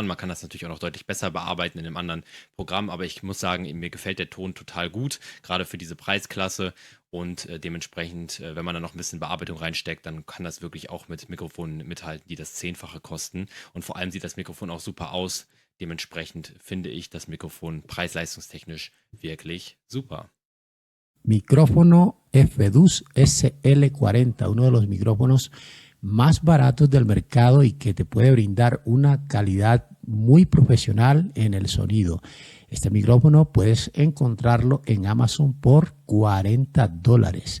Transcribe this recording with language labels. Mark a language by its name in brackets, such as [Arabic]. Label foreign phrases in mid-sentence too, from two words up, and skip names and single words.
[German] Man kann das natürlich auch noch deutlich besser bearbeiten in einem anderen Programm, aber ich muss sagen, mir gefällt der Ton total gut, gerade für diese Preisklasse und dementsprechend, wenn man da noch ein bisschen Bearbeitung reinsteckt, dann kann das wirklich auch mit Mikrofonen mithalten, die das 10-fache kosten und vor allem sieht das Mikrofon auch super aus. Dementsprechend finde ich das Mikrofon preis-leistungstechnisch wirklich super. [Spanish] Micrófono FDUCE SL40, uno de los micrófonos más baratos del mercado y que te puede brindar una calidad muy profesional en el sonido. Este micrófono puedes encontrarlo en Amazon por $40.